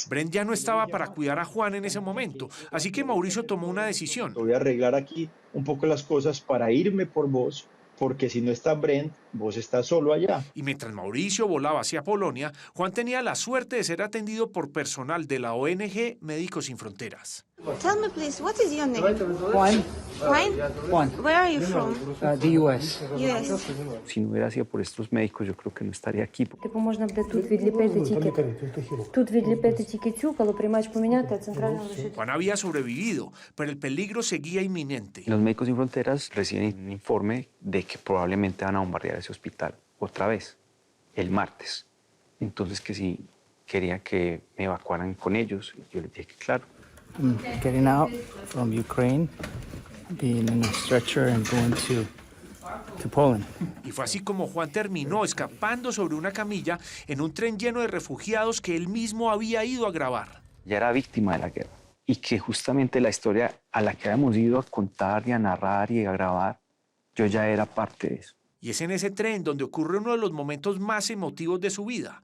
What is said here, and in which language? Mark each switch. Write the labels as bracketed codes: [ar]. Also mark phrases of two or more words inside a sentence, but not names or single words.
[es] Bren ya no estaba para cuidar a Juan en ese momento, así que Mauricio tomó una decisión. Voy a arreglar aquí un poco las cosas para irme por vos, porque si no está Brent, vos estás solo allá. Y mientras Mauricio volaba hacia Polonia, Juan tenía la suerte de ser atendido por personal de la ONG Médicos Sin Fronteras. [en] Tell me, please, what is your name? Juan. Juan? Juan. Where are you from? The U.S. Yes. [es] Si no hubiera sido por estos médicos, yo creo que no estaría aquí. [uk] Типу можна буде тут відліпити тільки цю, колоприймач поміняти, а центрально лишити. [es] Juan había sobrevivido, pero el peligro seguía inminente. Los Médicos Sin Fronteras reciben un informe de que probablemente van a bombardear ese hospital otra vez, el martes. Entonces que si quería que me evacuaran con ellos, yo les dije que claro. [en] Getting out from Ukraine, being in a stretcher and going to Poland. [es] Y fue así como Juan terminó escapando sobre una camilla en un tren lleno de refugiados que él mismo había ido a grabar. Ya era víctima de la guerra y que justamente la historia a la que habíamos ido a contar y a narrar y a grabar, yo ya era parte de eso. Y es en ese tren donde ocurre uno de los momentos más emotivos de su vida.